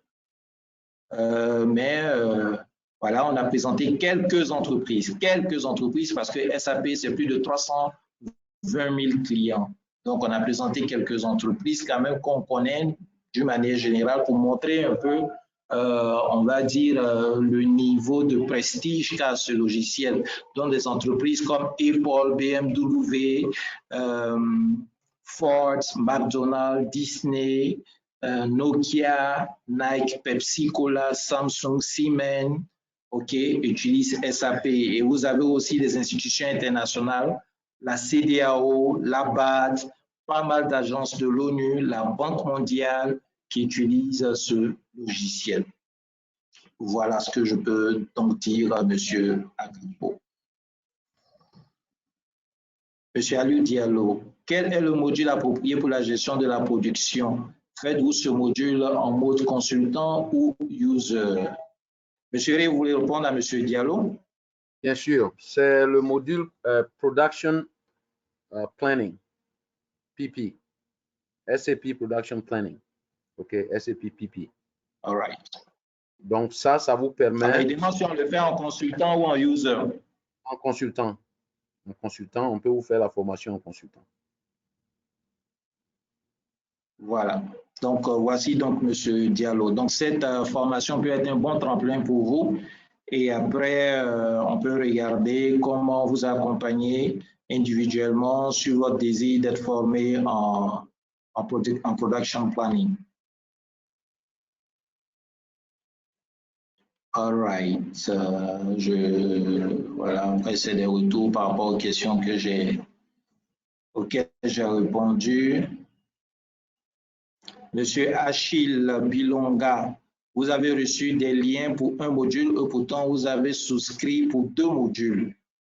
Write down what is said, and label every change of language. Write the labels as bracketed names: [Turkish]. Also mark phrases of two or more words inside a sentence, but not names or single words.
[French] Voilà, on a présenté quelques entreprises parce que SAP, c'est plus de 320 000 clients. Donc, on a présenté quelques entreprises quand même qu'on connaît d'une manière générale pour montrer un peu, on va dire, le niveau de prestige qu'a ce logiciel. Donc, des entreprises comme Apple, BMW, Ford, McDonald's, Disney, Nokia, Nike, Pepsi, Cola, Samsung, Siemens, OK, utilisent SAP. Et vous avez aussi des institutions internationales, la CEDEAO, la BAD, pas mal d'agences de l'ONU, la Banque mondiale qui utilisent ce logiciel. Voilà ce que je peux donc dire à M. Akakpo. M. Aliou Diallo, quel est le module approprié pour la gestion de la production? Faites-vous ce module en mode consultant ou user? Monsieur Ré, vous voulez répondre à M. Diallo? Bien sûr, c'est le module Production Planning, PP, SAP Production Planning, OK, SAP PP. [English] All right. [French] Donc ça vous permet… Évidemment, si on le fait en consultant ou en user? En consultant. En consultant, on peut vous faire la formation en consultant. Voilà. Donc, voici donc M. Diallo. Donc, cette formation peut être un bon tremplin pour vous. Et après, on peut regarder comment vous accompagner individuellement sur votre désir d'être formé en production planning. [English] All right. [French] Voilà, après, c'est des retours par rapport aux questions auxquelles j'ai répondu. Monsieur Achille Bilonga, vous avez reçu des liens pour un module et pourtant vous avez souscrit pour 2 modules.